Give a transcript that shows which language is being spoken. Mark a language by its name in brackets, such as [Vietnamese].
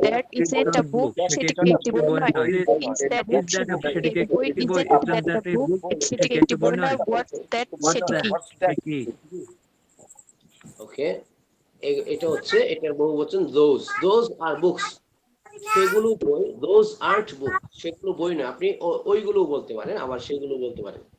[English] That isn't a book. [Bangla] সেটি কি একটি বই নয়? [English] Is that book? [Bangla] সেটি কি একটি বই? [English] Isn't that a book? [Bangla] সেটি কি একটি বই নয়? [English] What's that? [Bangla] সেটি কি? সেটি কি? ওকে, এটা হচ্ছে এটার বহুবচন [English] those are books। [Bangla] সেগুলো বই, [English] those aren't books। [Bangla] সেগুলো বই না। আপনি ওইগুলো বলতে পারেন, আবার সেগুলো বলতে পারেন।